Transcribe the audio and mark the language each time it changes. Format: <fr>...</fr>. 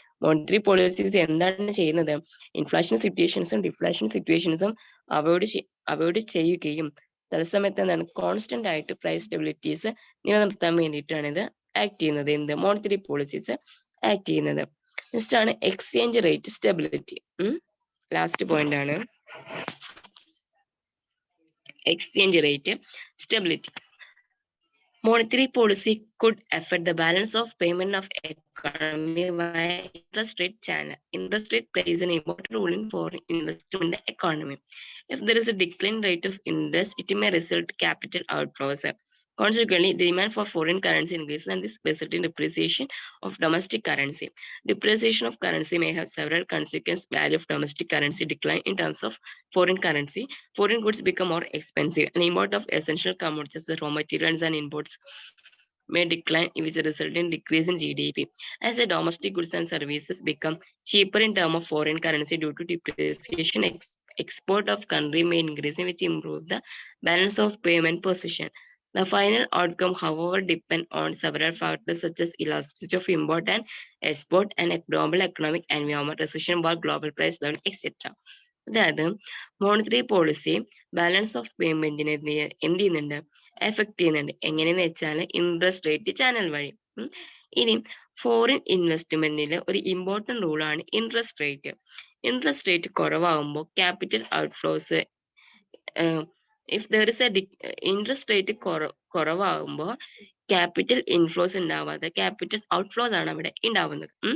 <ml>Monetary policies എന്താണ് ചെയ്യുന്നത്? Inflation സിറ്റുവേഷൻസും deflation സിറ്റുവേഷൻസും avoid ചെയ്യുകയും തത്സമയത്ത് എന്താണ് കോൺസ്റ്റന്റ് ആയിട്ട് പ്രൈസ് സ്റ്റെബിലിറ്റീസ് നിലനിർത്താൻ വേണ്ടിയിട്ടാണ് ഇത് ആക്ട് ചെയ്യുന്നത്. എന്ത് മോണിറ്ററി പോളിസീസ് ആക്ട് ചെയ്യുന്നത്. നെക്സ്റ്റ് ആണ് exchange rate stability. Last point ആണ് exchange rate stability.</ml> <en>Monetary policy could affect the balance of payment of economy via interest rate channel. Interest rate plays an important role in foreign investment in the economy. If there is a decline rate of interest, it may result in capital outflows. Consequently, the demand for foreign currency increases and this results in depreciation of domestic currency. Depreciation of currency may have several consequences. Value of domestic currency decline in terms of foreign currency. Foreign goods become more expensive. An import of essential commodities, raw materials and imports may decline, which result in decrease in GDP. As the domestic goods and services become cheaper in terms of foreign currency due to depreciation, export of country may increase, which improve the balance of payment position. The final outcome, however, depend on several factors such as elasticity of import and export and global economic environment, recession, war, global price level, etc.</en> <ml>അതായത് monetary policy balance of പേയ്മെന്റിനെ എന്ത് ചെയ്യുന്നുണ്ട്? Effect ചെയ്യുന്നുണ്ട്. എങ്ങനെയെന്ന് വെച്ചാൽ interest rate channel വഴി. ഇനി foreign ഇൻവെസ്റ്റ്മെന്റിൽ ഒരു important റൂളാണ് interest rate. Interest rate കുറവാകുമ്പോൾ capital outflows,</ml> <en>if there is a</en> <ml>interest rate കുറവാകുമ്പോൾ capital inflows ഉണ്ടാവാതെ capital outflows ആണ് അവിടെ ഉണ്ടാവുന്നത്.</ml>